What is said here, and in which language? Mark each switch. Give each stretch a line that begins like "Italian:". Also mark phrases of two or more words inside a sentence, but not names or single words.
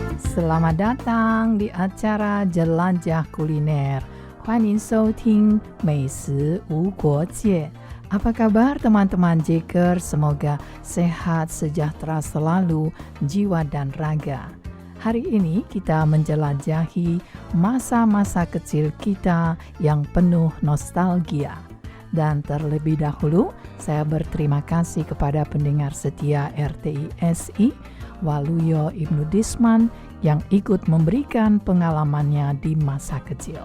Indonesian: Selamat datang di acara Jelajah Kuliner.
Chinese: 欢迎收听美食无国界。
Indonesian: Apa kabar teman-teman Jaker? Semoga sehat, sejahtera selalu, jiwa dan raga. Hari ini kita menjelajahi masa-masa kecil kita yang penuh nostalgia. Dan terlebih dahulu, saya berterima kasih kepada pendengar setia RTI SI, Waluyo Ibnu Disman, yang ikut memberikan pengalamannya di masa kecil.